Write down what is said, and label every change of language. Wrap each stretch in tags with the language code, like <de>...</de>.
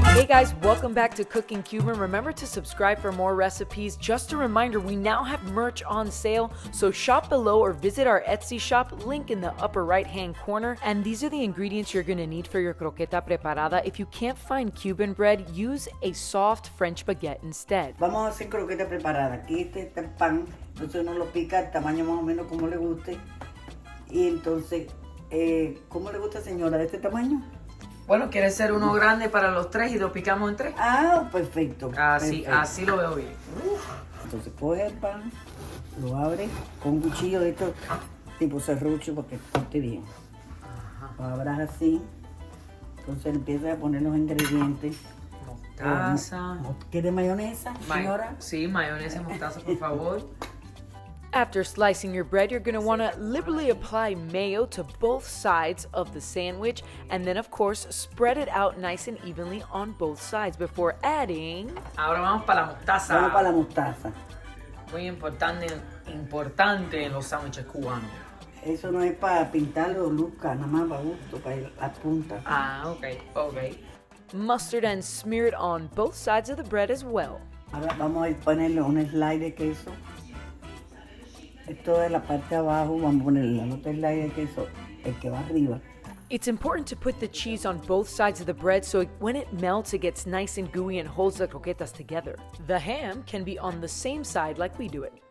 <en>Hey guys, welcome back to Cooking Cuban. Remember to subscribe for more recipes. Just a reminder, we now have merch on sale, so shop below or visit our Etsy shop, link in the upper right-hand corner. And these are the ingredients you're going to need for your croqueta preparada. If you can't find Cuban bread, use a soft French baguette instead.</en> <es>Vamos a hacer croqueta preparada. Aquí está el pan, entonces uno lo pica al tamaño más o menos como le guste. Y entonces, ¿cómo le gusta, señora, de este tamaño? Bueno, ¿quieres ser uno grande para los tres y lo picamos en tres? Ah, perfecto. Así lo veo bien. Entonces coge el pan, lo abre con un cuchillo de estos tipo serrucho para que corte bien. Lo abras así, entonces empiezas a poner los ingredientes. Mostaza. ¿Quiere mayonesa, señora? Sí, mayonesa y mostaza, por favor.</es> <en>After slicing your bread, you're going to want to liberally apply mayo to both sides of the sandwich, and then of course spread it out nice and evenly on both sides before adding...</en> <es>Ahora vamos para la mostaza. Vamos para la mostaza. Muy importante en los sándwiches cubanos. Eso no es para pintarlo, luzca, nada más para gusto, para las puntas.</es> <en>ok. Mustard and smear it on both sides of the bread as well.</en> <es>Ahora vamos a ponerle un slide de queso. Esto de la parte de abajo, vamos a ponerle el otro slide de queso, el que va arriba.</es> <en>It's important to put the cheese on both sides of the bread so when it melts it gets nice and gooey and holds the croquetas together. The ham can be on the same side like we do it.</en>